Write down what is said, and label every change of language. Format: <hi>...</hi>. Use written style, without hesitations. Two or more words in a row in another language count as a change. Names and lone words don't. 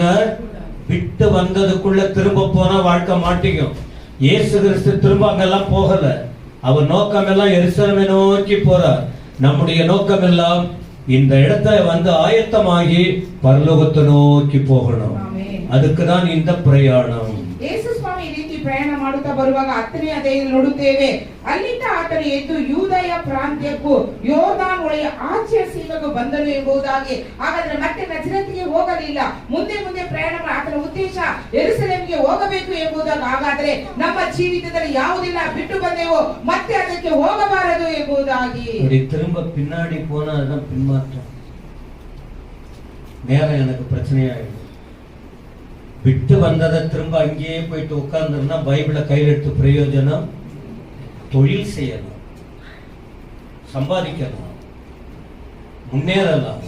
<ta>விட்டு வந்ததுக்குள்ள திரும்ப போனா வாழ்க்கை மாட்டிக்கும். இயேசு கிறிஸ்து திரும்ப அங்கெல்லாம் போகல. அவர் நோக்கம் எல்லாம் எருசலேமை நோக்கி போறார். நம்முடைய நோக்கம் எல்லாம் இந்த இடத்துல ஆயத்தமாகி பரலோகத்தை நோக்கி போகணும். அதுக்குதான் இந்த பிரயாணம்.</ta> <kn>ಯೇಸು ಸ್ವಾಮಿ ಈ ರೀತಿ ಪ್ರಯಾಣ ಮಾಡುತ್ತಾ ಬರುವಾಗ 10ನೇ ಅಧ್ಯಾಯದಲ್ಲಿ ನೋಡುತ್ತೇವೆ, ಅಲ್ಲಿಂದ ಆತನು ಎದ್ದು ಯೂದಯ ಪ್ರಾಂತ್ಯಕ್ಕೂ ಯೋರ್ದಾನ್ ಹೊಳೆಯ ಆಚೆಯ ಸೀಮೆಗೂ ಬಂದನು ಎಂಬುದಾಗಿ. ಹಾಗಾದ್ರೆ ಮತ್ತೆ ನಜರೇತಿಗೆ ಹೋಗಲಿಲ್ಲ, ಮುಂದೆ ಪ್ರಯಾಣ ಆತನ ಉದ್ದೇಶ ಯೆರೂಸಲೇಮಿಗೆ ಹೋಗಬೇಕು ಎಂಬುದಾಗಿ. ಹಾಗಾದ್ರೆ ನಮ್ಮ ಜೀವಿತದಲ್ಲಿ ಯಾವುದಿಲ್ಲ ಬಿಟ್ಟು ಬಂದೆವೋ ಮತ್ತೆ ಅದಕ್ಕೆ ಹೋಗಬಾರದು ಎಂಬುದಾಗಿ.</kn> <ta>திரும்ப பின்னாடி போனா அதுதான் பின்மாற்றம். நேரம் எனக்கு பிரச்சனையாயிடும். விட்டு வந்ததை திரும்ப அங்கேயே போயிட்டு உட்கார்ந்துருந்தா பைபிளை கையில் எடுத்து பிரயோஜனம். தொழில் செய்யலாம், சம்பாதிக்கலாம், முன்னேறலாம்.</ta>